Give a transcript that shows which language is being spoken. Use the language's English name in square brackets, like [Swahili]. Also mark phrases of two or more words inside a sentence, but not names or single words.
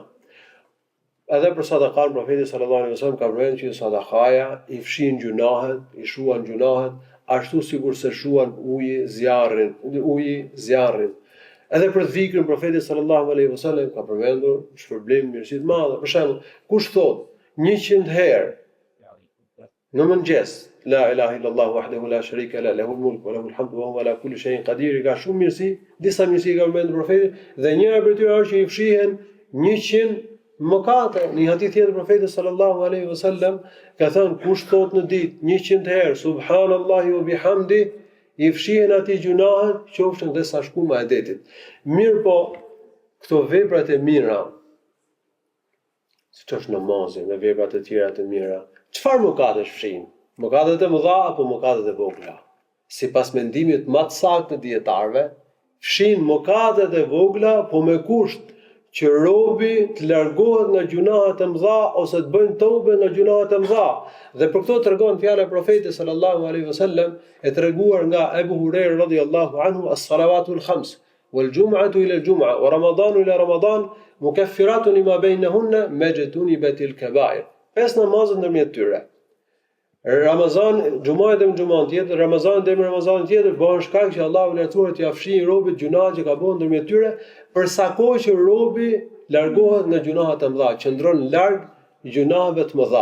[Albanian] Edhe për sadakan, profeti [Arabic] صلى الله عليه وسلم [Albanian] ka përmendur që sadakaja i fshin gjunahet, i shuan gjunahet, ashtu sikur se shuan uji zjarrin. Edhe për dhikrin profeti [Arabic] صلى الله عليه وسلم [Albanian] ka përmendur shpërblim mirësi të madhe. Për shembull, kush thot 100 herë në mëngjes [Arabic] لا إله إلا الله وحده لا شريك لا له الملك وله الحمد وهو على كل شيء قدير, [Albanian] ka shumë mirësi, disa mirësi ka përmendur profeti dhe njëra prej tyre është që i fshihen 100 mëkate. Në një hadith tjetër profeti [Arabic] صلى الله عليه وسلم [Albanian] ka thënë kush thot në ditë 100 herë [Arabic] سبحان الله وبحمده, [Albanian] i fshihen ati gjunahet, qofshin dhe sa shkuma e detit. Mirë po, këto veprat e mira, siç është namazi dhe veprat e tjera të mira, çfarë mëkate fshin? Mëkatet e mëdha apo mëkatet e vogla? Sipas mendimit më të saktë të dietarëve, fshin mëkatet e vogla, po me kusht që robi të largohet nga gjunahet e mëdha ose të bëjnë tobe nga gjunahet e mëdha. Dhe për këto tregon fjala e profetit [Arabic] صلى الله عليه وسلم, [Albanian] e treguar nga [Arabic] Abu Huraira رضي الله عنه, الصلوات الخمس والجمعة إلى الجمعة ورمضان إلى رمضان مكفرات لما بينهن ما اجتنبت الكبائر. [Albanian] 5 namazet ndërmjet tyre. Ramazan, xhumaja dhe xhuman tjetër, Ramazan dhe Ramazan tjetër bëhen shkak që Allahu lartësuar t'i afshin robit gjunahet që ka bën ndërmjet tyre, për sa kohë që robi largohet nga gjunahet e mëdha, qëndron larg gjunaheve të mëdha.